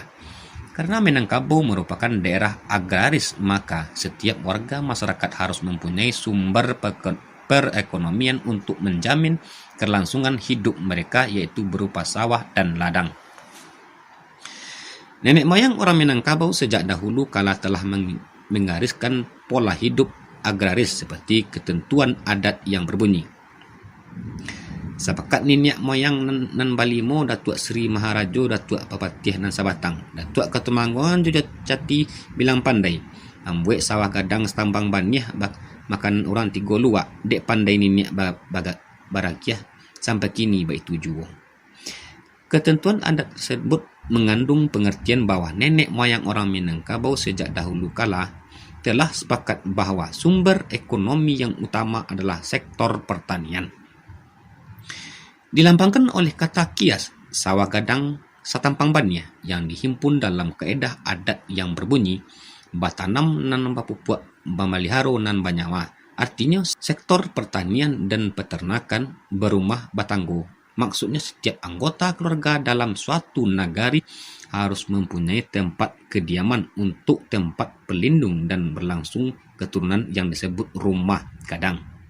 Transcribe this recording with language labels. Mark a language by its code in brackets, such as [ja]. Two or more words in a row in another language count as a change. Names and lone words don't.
[id] Karena Minangkabau merupakan daerah agraris, maka setiap warga masyarakat harus mempunyai sumber perekonomian untuk menjamin kelangsungan hidup mereka, yaitu berupa sawah dan ladang. Nenek moyang orang Minangkabau sejak dahulu kala telah menggariskan pola hidup agraris seperti ketentuan adat yang berbunyi. [min] Sepakat niniak moyang nan balimo Datuk Seri Maharajo Datuk Papatih nan Sabatang Datuk Ketumangguan juga cati bilang pandai ambuek sawah gadang setambang baniah makan orang 3 luak dek pandai niniak barakiah sampai kini baik tujuh. [id] Ketentuan adat tersebut mengandung pengertian bahwa nenek moyang orang Minangkabau sejak dahulu kala telah sepakat bahwa sumber ekonomi yang utama adalah sektor pertanian. Dilambangkan oleh kata kias [min] sawah gadang satampang baniah [id] yang dihimpun dalam kaedah adat yang berbunyi [min] batanam nan bapupuk bamaliharo nan banyawa. [id] Artinya sektor pertanian dan peternakan [min] berumah batanggo. [id] Maksudnya setiap anggota keluarga dalam suatu nagari harus mempunyai tempat kediaman untuk tempat pelindung dan berlangsung keturunan yang disebut rumah gadang.